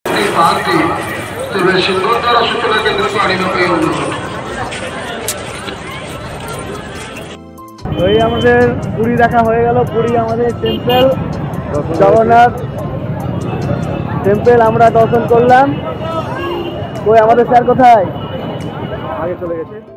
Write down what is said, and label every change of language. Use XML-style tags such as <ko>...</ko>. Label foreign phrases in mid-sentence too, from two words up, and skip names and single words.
<or>ପାଆନ୍ତି ତେବେ ସିଂହଦ୍ୱାର ସୂଚନା କେନ୍ଦ୍ରକୁ ଆଣିବା ପାଇଁ ଅନୁରୋଧ।</or> <bn>ওই আমাদের পুরী দেখা হয়ে গেল। পুরী আমাদের টেম্পল, জগন্নাথ টেম্পল আমরা দর্শন করলাম। কই আমাদের স্যার কোথায়? আগে চলে গেছে।</bn>